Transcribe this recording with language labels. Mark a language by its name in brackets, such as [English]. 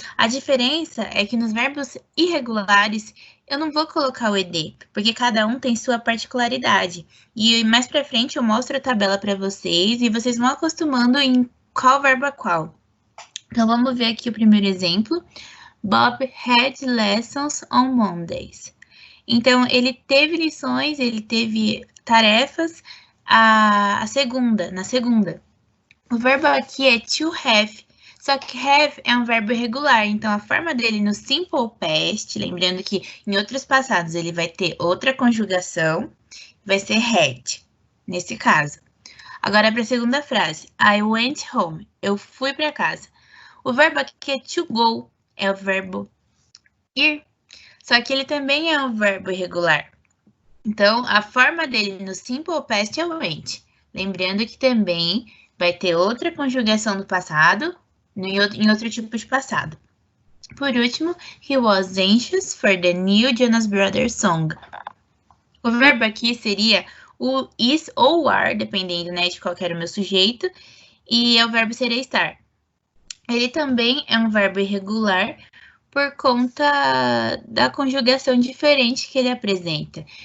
[Portuguese] A diferença é que nos verbos irregulares, eu não vou colocar o ed, porque cada um tem sua particularidade. E mais para frente eu mostro a tabela para vocês e vocês vão acostumando em qual verbo é qual. Então, vamos ver aqui o primeiro exemplo. [English] Bob had lessons on Mondays. [Portuguese] Então, ele teve lições, ele teve tarefas na segunda. O verbo aqui é to have, só que have é um verbo irregular, então a forma dele no simple past, lembrando que em outros passados ele vai ter outra conjugação, vai ser had, nesse caso. Agora para a segunda frase, [English] I went home, [Portuguese] eu fui para casa. O verbo aqui é to go, é o verbo ir, só que ele também é um verbo irregular. Então, a forma dele no simple past é went. Lembrando que também vai ter outra conjugação do passado em outro tipo de passado. Por último, [English] he was anxious for the new Jonas Brothers song. [Portuguese] O verbo aqui seria o is ou are, dependendo, né, de qual era o meu sujeito, e o verbo seria estar. Ele também é um verbo irregular por conta da conjugação diferente que ele apresenta.